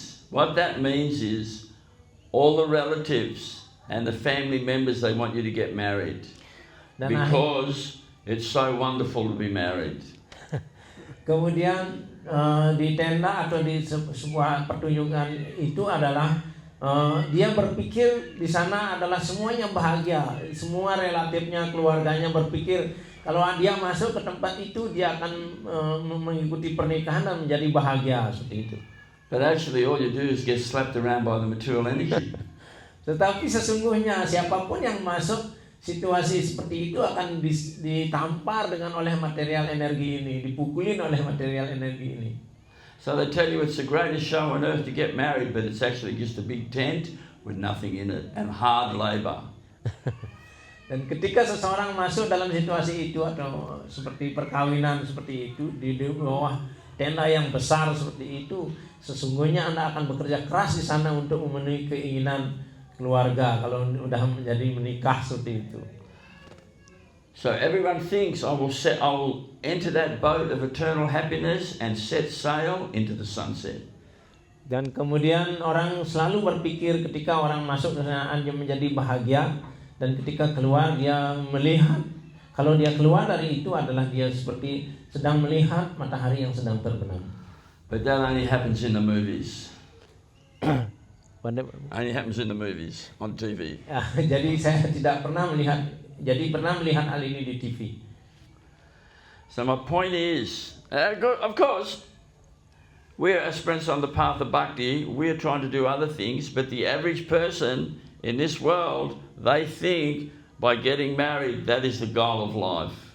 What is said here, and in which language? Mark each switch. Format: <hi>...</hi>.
<en>What that means is all the relatives and the family members, they want you to get married. Because it's so wonderful to be married.</en> <id>Kemudian di tenda atau di sebuah pertunjukan itu adalah dia berpikir di sana adalah semuanya bahagia, semua relatifnya, keluarganya berpikir kalau dia masuk ke tempat itu dia akan mengikuti pernikahan dan menjadi bahagia seperti itu.</id> <en>But actually all you do is get slapped around by the material energy.</en> <id>Tetapi sesungguhnya siapapun yang masuk situasi seperti itu akan ditampar dengan oleh material energi ini, dipukulin oleh material energi ini.</id> <en>So they tell you it's the greatest show on earth to get married, but it's actually just a big tent with nothing in it and hard labor.</en> <id>Dan ketika seseorang masuk dalam situasi itu atau seperti perkawinan seperti itu di bawah tenda yang besar seperti itu, sesungguhnya Anda akan bekerja keras di sana untuk memenuhi keinginan keluarga kalau sudah menjadi menikah seperti itu.</id> <en>So everyone thinks I will enter that boat of eternal happiness and set sail into the sunset.</en> <id>Dan kemudian orang selalu berpikir ketika orang masuk ke sana dia menjadi bahagia, dan ketika keluar dia melihat kalau dia keluar dari itu adalah dia seperti sedang melihat matahari yang sedang terbenam.</id> <en>But that only happens in the movies. Only happens in the movies on TV.</en> <id>Jadi saya tidak pernah melihat. Jadi pernah melihat hal ini di TV.</id> <en>So my point is, of course, we're aspirants on the path of bhakti. We're trying to do other things, but the average person in this world, they think by getting married that is the goal of life.</en>